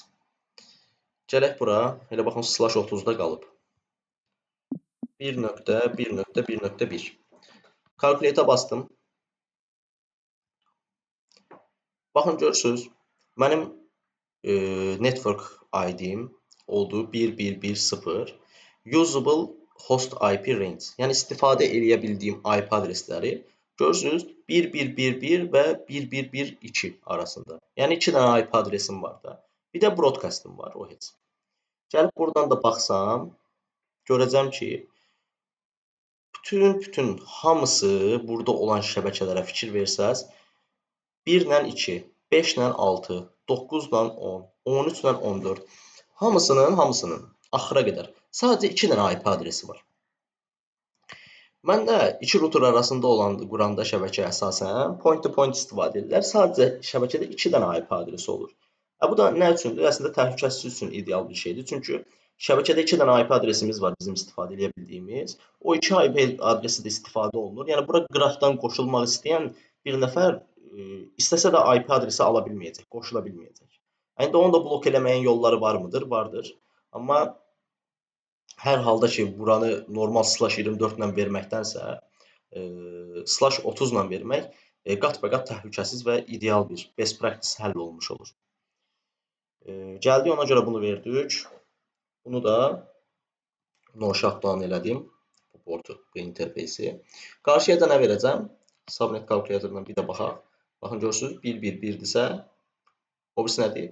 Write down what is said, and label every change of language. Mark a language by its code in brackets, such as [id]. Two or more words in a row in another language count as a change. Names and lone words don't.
[az] Gələk bura, elə baxın /30-da qalıb. 1.1.1.1. Kalkulyata bastım. Baxın görürsünüz, mənim [en] network ID- [az] im oldu 1110 [en] usable host IP range. [az] Yəni istifadə eləyə bildiyim IP adresləri görürsünüz 1111 və 1112 arasında. Yəni 2 dənə IP adresim var da. Bir də broadcast'im var, o heç. Gəlib buradan da baxsam, görəcəm ki, bütün hamısı burada olan şəbəkələrə fikir versəz, 1 ilə 2, 5 ilə 6, 9 ilə 10, 13 ilə 14, hamısının axıra qədər sadəcə 2 dənə IP adresi var. Mən də iki router arasında quranda şəbəkə əsasən point-to-point istifadə edirlər. Sadəcə şəbəkədə 2 dənə IP adresi olur. Bu da nə üçündür? Əslində təhlükəsizlik üçün ideal bir şeydir. Çünki şəbəkədə 2 dənə IP adresimiz var bizim istifadə edə bildiyimiz. O 2 IP adresi də istifadə olunur. Yəni bura qıraqdan qoşulmaq istəyən bir nəfər istəsə də IP adresi ala bilməyəcək, qoşula bilməyəcək. İndi onu da blok eləməyin yolları var mıdır? Vardır. Amma hər halda ki, buranı normal /24 ilə verməkdənsə, /30 ilə vermək qat-bə-qat təhlükəsiz və ideal bir [en] best practice [az] həll olmuş olur. Gəldik, ona görə bunu verdik. Bunu da [en] no shutdown [az] elədim. Bu portu, bu interfeysi. Qarşıya da nə verəcəm? Subnet kalkulyatorundan bir də baxaq. Baxın, görürsünüz, 111-dirsə, o birisi nədir?